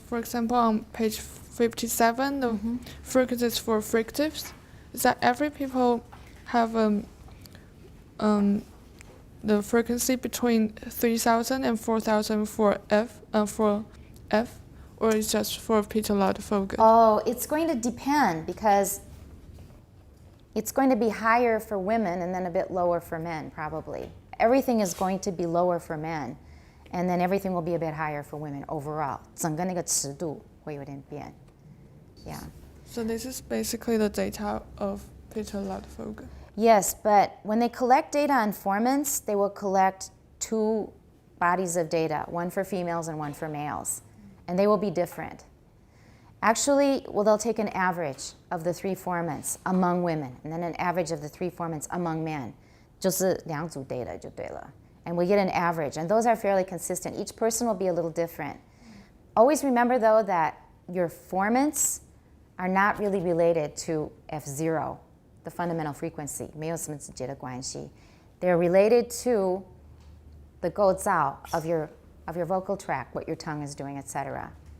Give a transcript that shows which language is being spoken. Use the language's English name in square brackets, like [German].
[English] For example, on page 57, the frequencies for fricatives, is that every people have the frequency between 3,000 and 4,000 for F, or is just for Peter Lord focus? Oh, it's going to depend because it's going to be higher for women and then a bit lower for men, probably. Everything is going to be lower for men, and then everything will be a bit higher for women overall. [Chinese] 整个那个尺度会有点变. [English] Yeah. So this is basically the data of Peter Lord focus. Yes, but when they collect data on formants, they will collect two bodies of data, one for females and one for males, and they will be different. Actually, well, they'll take an average of the three formants among women, and then an average of the three formants among men. [Chinese] 就是两组 data 就对了. [English] And we get an average, and those are fairly consistent. Each person will be a little different. Always remember, though, that your formants are not really related to F0, the fundamental frequency. [Chinese] 没有什么直接的关系. [English] They're related to the 构造 of your vocal tract, what your tongue is doing, etc.